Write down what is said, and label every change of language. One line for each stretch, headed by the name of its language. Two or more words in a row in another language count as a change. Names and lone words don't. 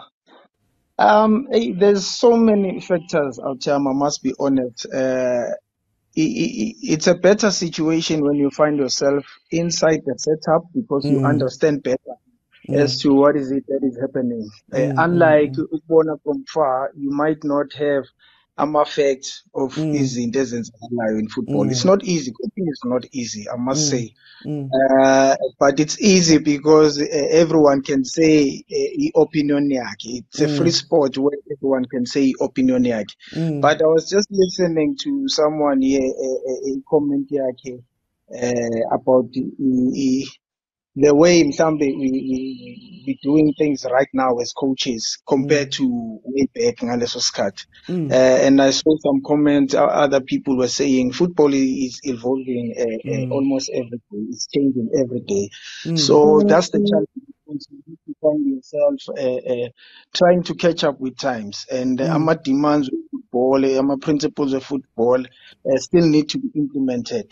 English: There's so many factors out here, I must be honest. It's a better situation when you find yourself inside the setup because you understand better as to what is it that is happening. Unlike from far, you might not have effect of
Zulu: izinto ezenzakalayo
English: in football. It's not easy. Coaching is not easy, I must say. But it's easy because everyone can say opinion yakhe. It's a free sport where everyone can say opinion yakhe. But I was just listening to someone here, a comment yakhe, about the way we doing things right now as coaches compared to way back
Zulu: ngaleso sikhathi.
English: And I saw some comments, other people were saying football is evolving almost every day. It's changing every day. So that's the challenge. You need to find yourself trying to catch up with times. And ama demands of football, ama principles of football still need to be implemented.